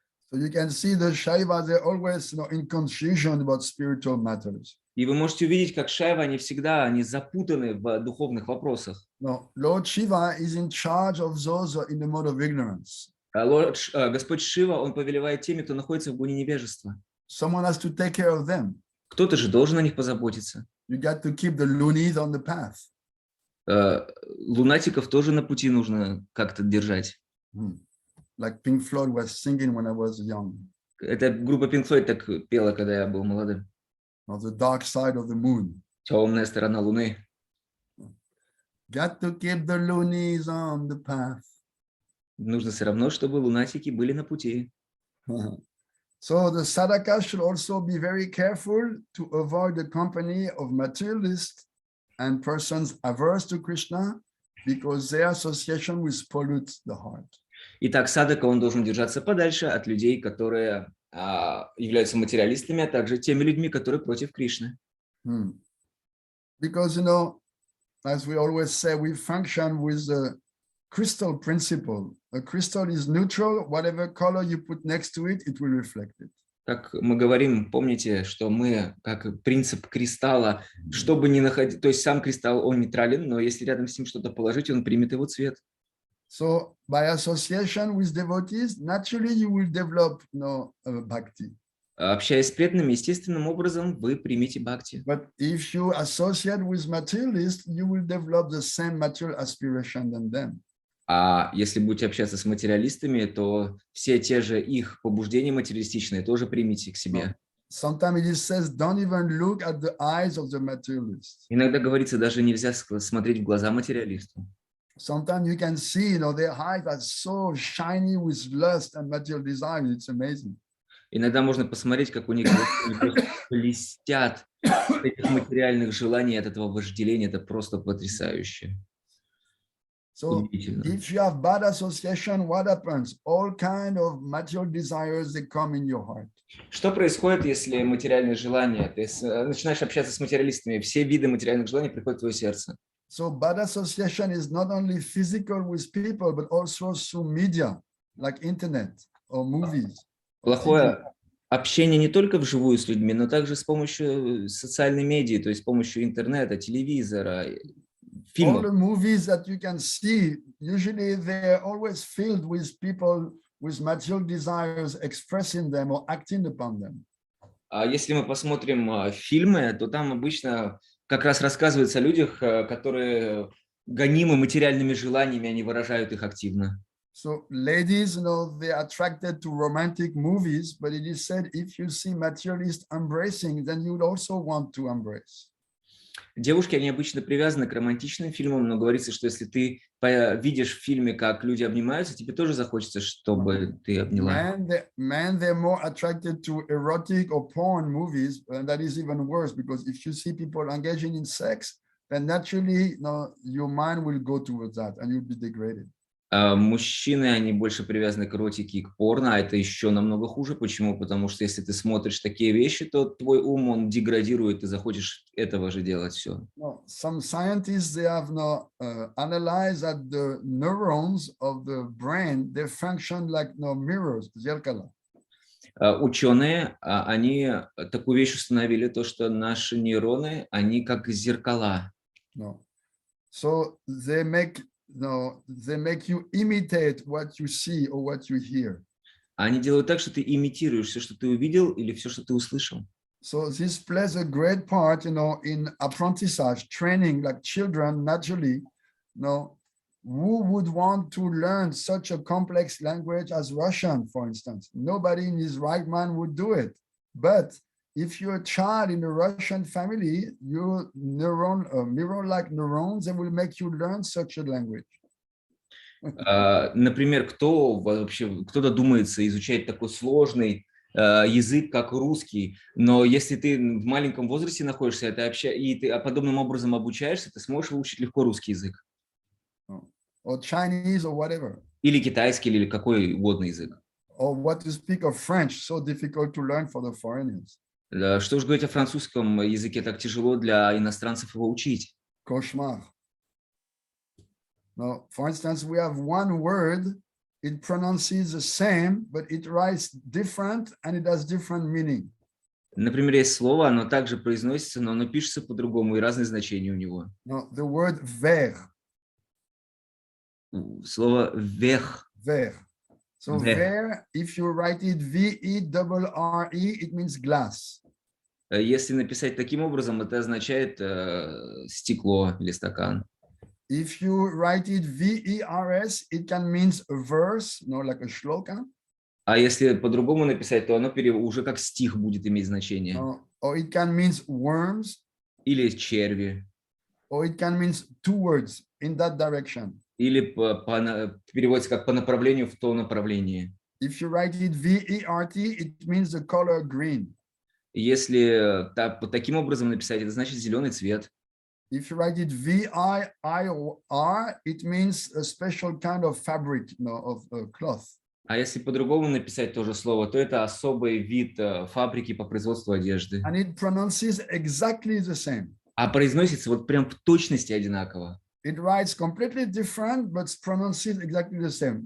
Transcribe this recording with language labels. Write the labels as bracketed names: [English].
[English] So you can see the Shaivas, they're always in confusion about spiritual matters. [Russian] И вы можете увидеть, как Шайвы, они запутаны в духовных вопросах. [English] No, Lord Shiva is in charge of those in the mode of ignorance. [Russian] Господь Шива, он повелевает теми, кто находится в гуне невежества. [English] Someone has to take care of them. [Russian] Кто-то же должен о них позаботиться. [English] You got to keep the loonies on the path. [Russian] Лунатиков тоже на пути нужно как-то держать. [English] Like Pink Floyd was singing when I was young. [Russian] Эта группа Pink Floyd так пела, когда я был молодым. [English] Of the dark side of the moon. [Russian] Темная сторона Луны. [English] Got to keep the loonies on the path. [Russian] Нужно все равно, чтобы лунатики были на пути. [English] So the sadhaka should also be very careful to avoid the company of materialists and persons averse to Krishna, because their association will pollute the heart. [Russian] Итак, садака, он должен держаться подальше от людей, которые являются материалистами, а также теми людьми, которые против Кришны. [English] Because, as we always say, we function with the crystal principle. A crystal is neutral. Whatever color you put next to it, it will reflect it. [Russian] Как мы говорим, помните, что мы, как принцип кристалла, чтобы не находить, то есть сам кристалл, он нейтрален, но если рядом с ним что-то положить, он примет его цвет. [English] So by association with devotees, naturally you will develop bhakti. [Russian] Общаясь с преданными, естественным образом вы примете бхакти. [English] But if you associate with materialists, you will develop the same material aspiration than them. [Russian] А если будете общаться с материалистами, то все те же их побуждения материалистичные тоже примите к себе. [English] Sometimes it says, don't even look at the eyes of the materialist. [Russian] Иногда говорится, даже нельзя смотреть в глаза материалисту. [English] Sometimes you can see, their eyes are so shiny with lust and material desire. It's amazing. [Russian] Иногда можно посмотреть, как у них блестят от этих материальных желаний, от этого вожделения. Это просто потрясающе. [English] So if you have bad association, what happens? All kind of material desires, they come in your heart. [Russian] Что происходит, если материальные желания? Ты начинаешь общаться с материалистами, все виды материальных желаний приходят в твое сердце. [English] So bad association is not only physical with people, but also through media, like internet or movies. [Russian] Плохое общение не только вживую с людьми, но также с помощью социальной медиа, то есть с помощью интернета, телевизора, фильмов. [English] All the movies that you can see, usually they're always filled with people with material desires expressing them or acting upon them. [Russian] А если мы посмотрим фильмы, то там обычно как раз рассказывается о людях, которые гонимы материальными желаниями, они выражают их активно. [English] So ladies, they're attracted to romantic movies, but it is said if you see materialists embracing, then you would also want to embrace. [Russian] Девушки, они обычно привязаны к романтичным фильмам, но говорится, что если ты видишь в фильме, как люди обнимаются, тебе тоже захочется, чтобы ты обняла. [English] Men, they're more attracted to erotic or porn movies, and that is even worse, because if you see people engaging in sex, then naturally, your mind will go towards that, and you'll be degraded. [Russian] Мужчины, они больше привязаны к эротике и к порно, а это еще намного хуже. Почему? Потому что если ты смотришь такие вещи, то твой ум, он деградирует, ты захочешь этого же делать все. [English] Some scientists, they have analyzed that the neurons of the brain, they function like mirrors, зеркала. [Russian] Ученые, они такую вещь установили, то, что наши нейроны, они как зеркала. [English] So they make you imitate what you see or what you hear. [Russian] Они делают так, что ты имитируешь все, что ты увидел, или все, что ты услышал. [English] So this plays a great part, in apprentissage, training, like children naturally, who would want to learn such a complex language as Russian, for instance? Nobody in his right mind would do it. But if you're a child in a Russian family, your mirror-like neurons, they will make you learn such a language. [Russian] Например, кто-то думается изучать такой сложный язык, как русский, но если ты в маленьком возрасте находишься, и ты подобным образом обучаешься, ты сможешь выучить легко русский язык. [English] Or Chinese or whatever. [Russian] Или китайский, или какой угодно язык. [English] Or what to speak of French, so difficult to learn for the foreigners. [Russian] Что уж говорить о французском языке, так тяжело для иностранцев его учить. [French] Cauchemar. [English] Now, for instance, we have one word, it pronounces the same, but it writes different and it has different meaning. [Russian] Например, есть слово, оно также произносится, но оно пишется по-другому, и разные значения у него. [English] Now, the word ver. [Russian] Слово «вех». [English] Ver. So ver, if you write it V-E-R-R-E, it means glass. [Russian] Если написать таким образом, это означает стекло или стакан. [English] If you write it V-E-R-S, it can mean a verse, like a shloka. [Russian] А если по-другому написать, то оно уже как стих будет иметь значение. [English] Or it can mean worms. [Russian] Или черви. [English] Or it can mean two words in that direction. [Russian] Или переводится как по направлению в то направление. [English] If you write it V-E-R-T, it means the color green. [Russian] Если таким образом написать, это значит зеленый цвет. [English] If you write it V-I-I-R, it means a special kind of fabric, of cloth. [Russian] А если по-другому написать то же слово, то это особый вид фабрики по производству одежды. [English] And it pronounces exactly the same. [Russian] А произносится вот прям в точности одинаково. [English] It writes completely different, but pronounces exactly the same.